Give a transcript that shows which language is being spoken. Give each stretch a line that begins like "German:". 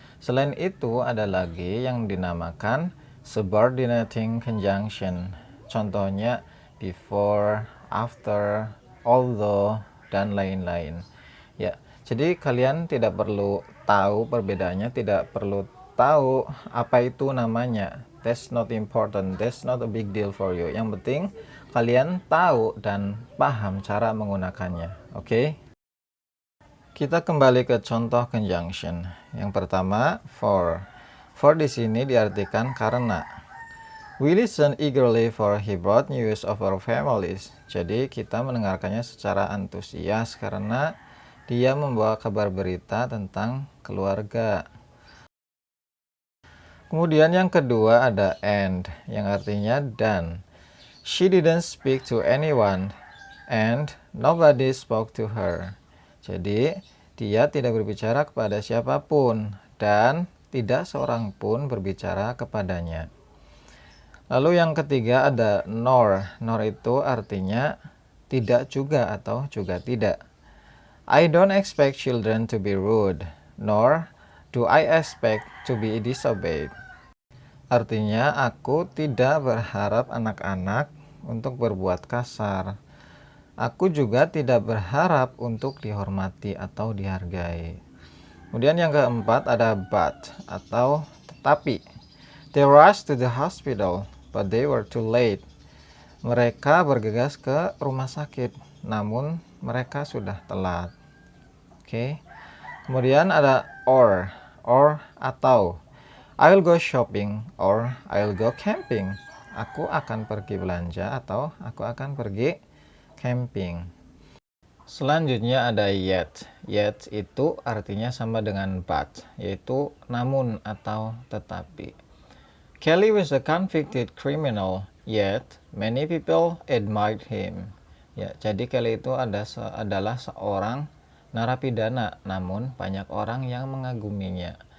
Indonesian: Selain itu ada lagi yang dinamakan subordinating conjunction. Contohnya before, after, although, dan lain-lain. Ya, jadi kalian tidak perlu tahu perbedaannya, tidak perlu tahu apa itu namanya.
English: That's not important, that's not a big deal for you.
Indonesian: Yang penting kalian tahu dan paham cara menggunakannya. Oke? Kita kembali ke contoh conjunction. Yang pertama, for. For di sini diartikan karena.
English: We listen eagerly for he brought news of our families.
Indonesian: Jadi kita mendengarkannya secara antusias karena dia membawa kabar berita tentang keluarga. Kemudian yang kedua ada and, yang artinya dan.
English: She didn't speak to anyone, and nobody spoke to her.
Indonesian: Jadi, dia tidak berbicara kepada siapapun, dan tidak seorang pun berbicara kepadanya. Lalu yang ketiga ada nor. Nor itu artinya tidak juga atau juga tidak.
English: I don't expect children to be rude, nor do I expect to be disobeyed.
Indonesian: Artinya, aku tidak berharap anak-anak untuk berbuat kasar. Aku juga tidak berharap untuk dihormati atau dihargai. Kemudian yang keempat ada but atau tetapi.
English: They rushed to the hospital, but they were too late.
Indonesian: Mereka bergegas ke rumah sakit, namun mereka sudah telat. Oke. Kemudian ada or atau.
English: I'll go shopping or I'll go camping.
Indonesian: Aku akan pergi belanja atau aku akan pergi camping. Selanjutnya ada yet. Yet itu artinya sama dengan but, yaitu namun atau tetapi.
English: Kelly was a convicted criminal, yet many people admired him.
Indonesian: Ya, jadi Kelly itu adalah seorang narapidana, namun banyak orang yang mengaguminya.